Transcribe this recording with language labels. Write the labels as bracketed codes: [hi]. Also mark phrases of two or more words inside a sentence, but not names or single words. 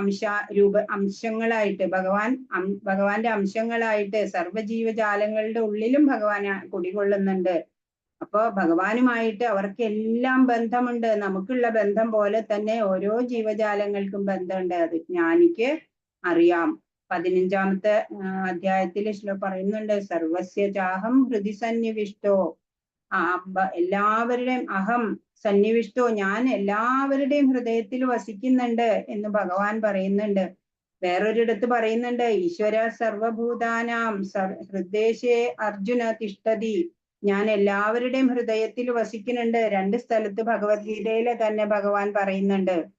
[ml] അംശങ്ങളായിട്ട് ഭഗവാന്റെ അംശങ്ങളായിട്ട് സർവ്വജീവജാലങ്ങളുടെ ഉള്ളിലും ഭഗവാൻ കുടികൊള്ളുന്നുണ്ട്. അപ്പോ ഭഗവാനുമായിട്ട് അവർക്കെല്ലാം ബന്ധമുണ്ട്. നമുക്കുള്ള ബന്ധം പോലെ തന്നെ ഓരോ ജീവജാലങ്ങൾക്കും ബന്ധമുണ്ട്. അത് ജ്ഞാനിക്ക് അറിയാം. 15ാമത്തെ അധ്യായത്തിൽ പറയുന്നുണ്ട്, [sa] സർവസ്യ ചാഹം ഹൃദി സന്നിവിഷ്ടോ. [ml] എല്ലാവരുടെയും [sa] അഹം സന്നിവിഷ്ടോ, [ml] ഞാൻ എല്ലാവരുടെയും ഹൃദയത്തിൽ വസിക്കുന്നുണ്ട് എന്ന് ഭഗവാൻ പറയുന്നുണ്ട്. വേറൊരിടത്ത് പറയുന്നുണ്ട്, [sa] ഈശ്വര സർവഭൂതാനാം ഹൃദ്ദേശേ അർജുന തിഷ്ഠതി. [ml] ഞാൻ എല്ലാവരുടെയും ഹൃദയത്തിൽ വസിക്കുന്നുണ്ട്. 2 സ്ഥലത്ത് ഭഗവത്ഗീതയിലെ തന്നെ ഭഗവാൻ പറയുന്നുണ്ട്.